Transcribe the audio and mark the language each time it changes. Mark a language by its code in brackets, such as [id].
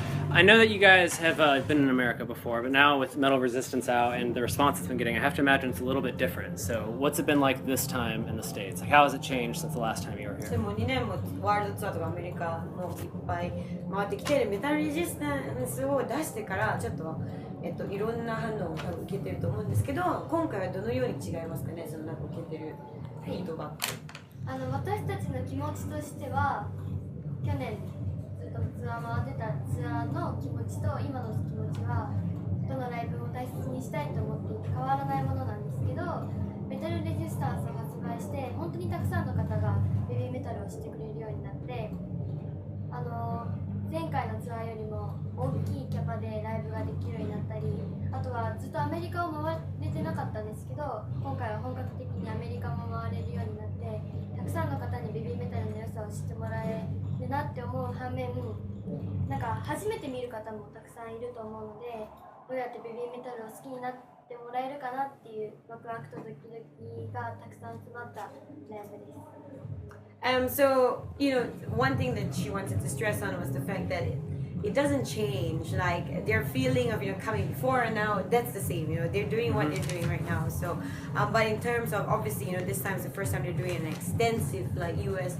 [en] I know that you guys have been in America before, but now with Metal Resistance out and the response it's been getting, I have to imagine it's a little bit different. So what's it been like this time in the States? Like, how has it changed since the last time you were here? [ja] でも2年もワールドツアーとかアメリカもいっぱい回ってきてメタルレジスタンスを出してからちょっと、いろんな反応を多分受けてると思うんですけど、今回はどのように違いますかね、そのなんか受けてるフィードバック。私たちの気持ちとしては去年ずっとツアー回ってたツアーの気持ちと今の気持ちはどのライブも大切にしたいと思っていて変わらないものなんですけど、メタルレジスタンスを発売して本当にたくさんの方がベビーメタルを知ってくれるようになって、前回のツアーよりも大きいキャパでライブができるようになったり、あとはずっとアメリカを回れてなかったんですけど、今回は本格的にアメリカも回れるようになって、たくさんの方にベビーメタルの良さを知ってもらえるなって思う反面、なんか初めて見る方もたくさんいると思うので、どうやってベビーメタルを好きになってもらえるかなっていうワクワクとドキドキがたくさん詰まったライブです。 [en] So, one thing that she wanted to stress on was the fact that it doesn't change. Like their feeling of coming before and now, that's the same. They're doing what they're doing right now. So, but in terms of obviously, this time is the first time they're doing an extensive like U.S.